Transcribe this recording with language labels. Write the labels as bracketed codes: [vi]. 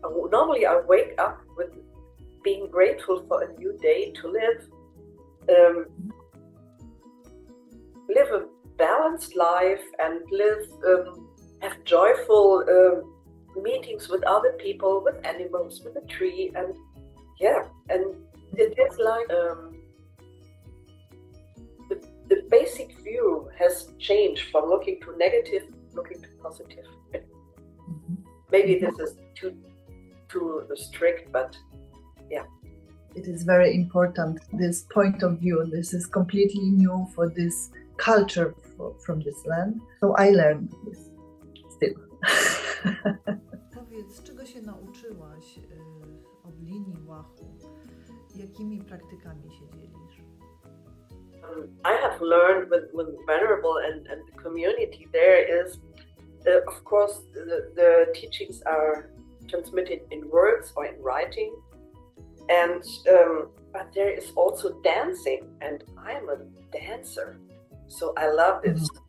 [en] Normally I wake up with being grateful for a new day to live a balanced life and have joyful meetings with other people, with animals, with a tree, and it is like the basic view has changed from looking to negative, looking to positive. Maybe this is too strict, but yeah. It is very important, this point of view. This is completely new for this culture from this land. So I learned this still. [pl] Powiedz, czego się nauczyłaś od linii łachu? Jakimi praktykami się dzielisz? [en] I have learned with Venerable and the community there is, of course, the teachings are transmitted in words or in writing, and but there is also dancing, and I am a dancer, so I love this.